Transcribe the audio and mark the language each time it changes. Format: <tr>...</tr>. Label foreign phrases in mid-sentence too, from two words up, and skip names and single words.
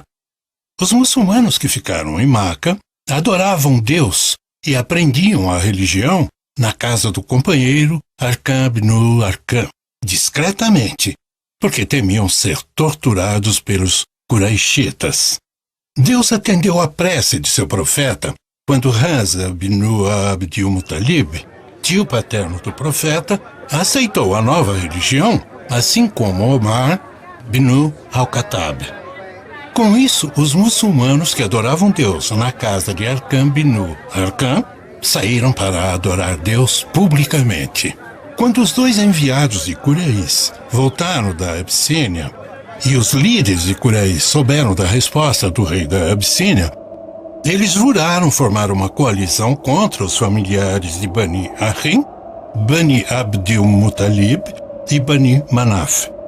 <pt>Os muçulmanos que ficaram em Meca adoravam Deus e aprendiam a religião na casa do companheiro Arqam ibn Arqam, discretamente, porque temiam ser torturados pelos Quraishitas. Deus atendeu a prece de seu profeta quando Hamza ibn Abdul Muttalib, tio paterno do profeta, aceitou a nova religião, assim como Omar ibn al-Khattab. Com isso, os muçulmanos que adoravam Deus na casa de Arqam ibn Arqam saíram para adorar Deus publicamente. Quando os 2 enviados de Quraysh voltaram da Abissínia e os líderes de Quraysh souberam da resposta do rei da Abissínia, eles juraram formar uma coalizão contra os familiares de Bani Hashim, Bani Abdul Muttalib e Bani Manaf.</pt>